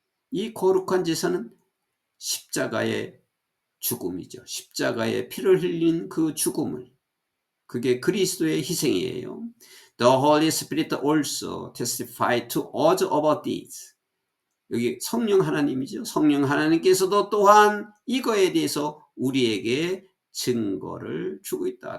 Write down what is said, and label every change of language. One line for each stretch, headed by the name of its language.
Korean: 이 거룩한 제사는 십자가의 죽음이죠. 십자가의 피를 흘린 그 죽음을, 그게 그리스도의 희생이에요.
English: The Holy Spirit also testified to us about this.
Korean: 여기 성령 하나님이죠. 성령 하나님께서도 또한 이거에 대해서 우리에게 증거를 주고 있다.